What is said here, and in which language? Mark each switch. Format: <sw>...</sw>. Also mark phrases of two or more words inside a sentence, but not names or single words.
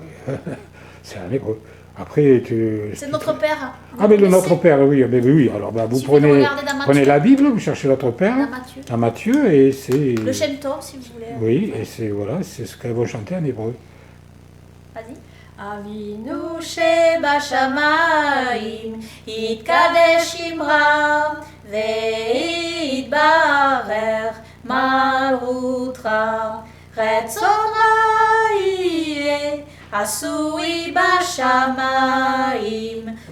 <fr>C'est en hébreu. Après, C'est Notre Père. Ah, mais le Notre Père, oui, mais oui. Alors, bah, vous Il suffit de prenez, regarder dans Matthieu. prenez la Bible, vous cherchez Notre Père, Dans Matthieu. dans Matthieu, et c'est... Le Shem Tov, si vous voulez. Oui, et c'est voilà, c'est ce qu'elles vont chanter en hébreu. Vas-y.</fr> <he>Avinu שבשמיים יתקדש שמך ויתברך מלכותך רצונך יהיה עשוי בשמיים</he>